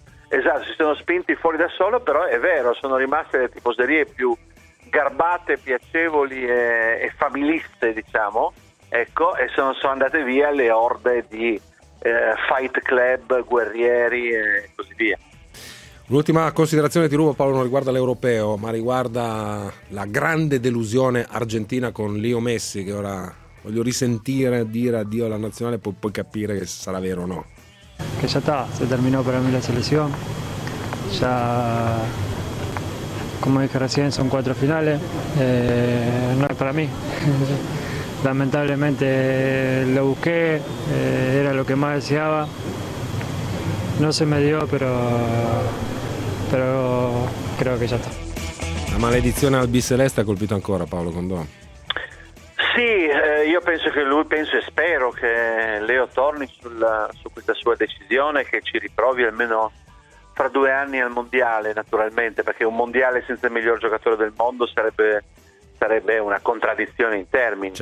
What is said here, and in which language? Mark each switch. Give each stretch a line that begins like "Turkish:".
Italian: Esatto, si sono spinti fuori da solo, però è vero, sono rimaste le tifoserie più garbate, piacevoli e familiste, diciamo, ecco, e sono andate via le orde di fight club, guerrieri e così via. L'ultima considerazione ti rubo, Paolo, non riguarda l'europeo, ma riguarda la grande delusione argentina con Leo Messi, che ora voglio risentire dire addio alla nazionale, poi capire se sarà vero o no.
Spanish: que ya está, se terminó para mí la selección. Ya, como dije recién, son cuatro finales, no es para mí. Lamentablemente lo busqué, era lo que más deseaba. No se me dio, pero creo que ya está.
Italian: La maledizione albiceleste ha colpito ancora Paolo Condò. Sì, io penso che lui, penso e spero che Leo torni su questa sua decisione, che ci riprovi almeno fra due anni al mondiale, naturalmente, perché un mondiale senza il miglior giocatore del mondo sarebbe una contraddizione in termini.